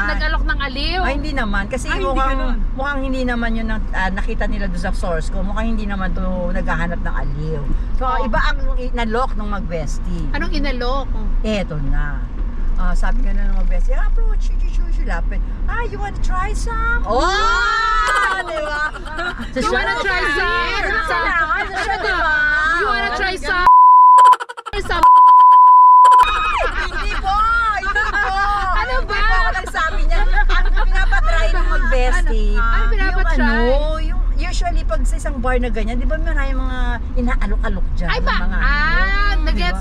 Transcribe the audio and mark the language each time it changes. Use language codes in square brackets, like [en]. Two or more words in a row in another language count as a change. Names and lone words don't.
[tl] Nag-alok ng aliw. Ay, hindi naman. Kasi Ay, hindi ganun. mukhang hindi naman yun nakita nila doon sa source ko. Mukhang hindi naman to naghahanap ng aliw. So, Oh. iba ang inalok ng mag-bestie. Anong inalok? Eto na. Sabi nga na ng mag-bestie, approach, lapit. [en] You wanna try some? Oh! [tl] Di ba? [en] You wanna try some? [tl] Diba? [en] You wanna try some? [tl] Hindi po! Hindi po! Ano ba? Hindi po ako nagsabi niya. Ang pinapatry ng mag-bestie. Ano pinapatry? Yung usually pag sa isang bar na ganyan, di ba maraming mga inaalok-alok dyan? Ay ba? Mga, Nagets